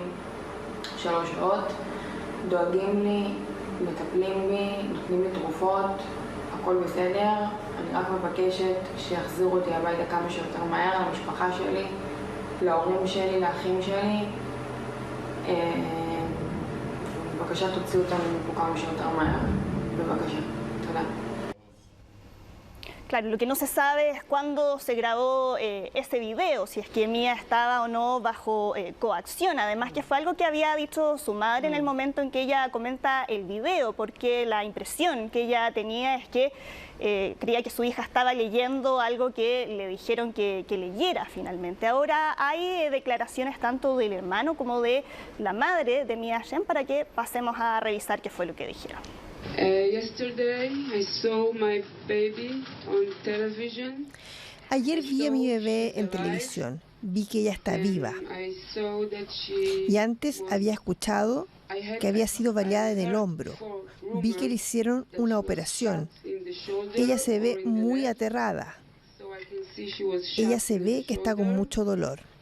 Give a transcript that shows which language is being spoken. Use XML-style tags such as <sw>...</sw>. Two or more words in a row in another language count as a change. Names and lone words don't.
<he>3 שעות, דואגים לי, מטפלים בי, נותנים לי תרופות, הכל בסדר. אני רק מבקשת שיחזירו אותי הביתה כמה שיותר מהר, למשפחה שלי, להורים שלי, לאחים שלי. בבקשה תוציאו אותנו מפה כמה שיותר מהר. בבקשה. תודה.</he> <es>Claro, lo que no se sabe es cuándo se grabó ese video, si es que Mia estaba o no bajo coacción. Además que fue algo que había dicho su madre en el momento en que ella comenta el video, porque la impresión que ella tenía es que creía que su hija estaba leyendo algo que le dijeron que leyera finalmente. Ahora hay declaraciones tanto del hermano como de la madre de Mia Shem para que pasemos a revisar qué fue lo que dijeron.</es> <en>Yesterday I saw my baby on television.</en> <es>Ayer vi a mi bebé en televisión, vi que ella está viva. Y antes había escuchado que había sido baleada en el hombro. Vi que le hicieron una operación. Ella se ve muy aterrada. Ella se ve que está con mucho dolor.</es>